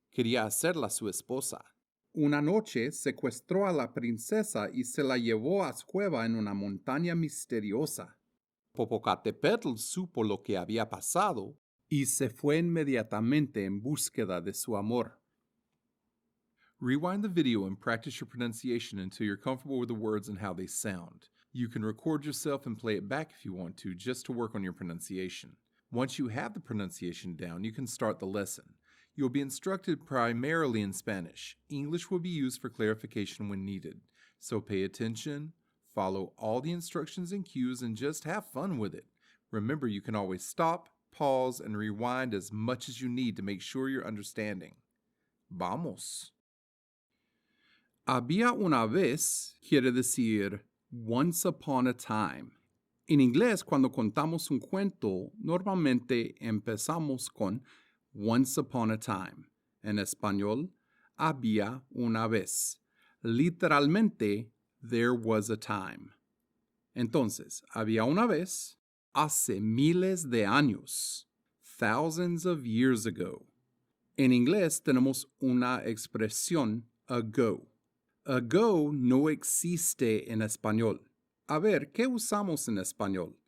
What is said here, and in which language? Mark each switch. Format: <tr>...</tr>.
<es>Quería hacerla su esposa. Una noche secuestró a la princesa y se la llevó a su cueva en una montaña misteriosa. Popocatépetl supo lo que había pasado y se fue inmediatamente en búsqueda de su amor.</es> <en>Rewind the video and practice your pronunciation until you're comfortable with the words and how they sound. You can record yourself and play it back if you want to, just to work on your pronunciation. Once you have the pronunciation down, you can start the lesson. You'll be instructed primarily in Spanish. English will be used for clarification when needed. So pay attention, follow all the instructions and cues, and just have fun with it. Remember, you can always stop, pause, and rewind as much as you need to make sure you're understanding.</en> <es>Vamos! Había una vez quiere decir</es> <en>once upon a time.</en> <es>En inglés, cuando contamos un cuento, normalmente empezamos con</es> <en>once upon a time.</en> <es>En español, había una vez.</es> <en>Literalmente, there was a time.</en> <es>Entonces, había una vez, hace miles de años,</es> <en>thousands of years ago.</en> <es>En inglés tenemos una expresión ago. Ago no existe en español. A ver, ¿qué usamos en español?</es>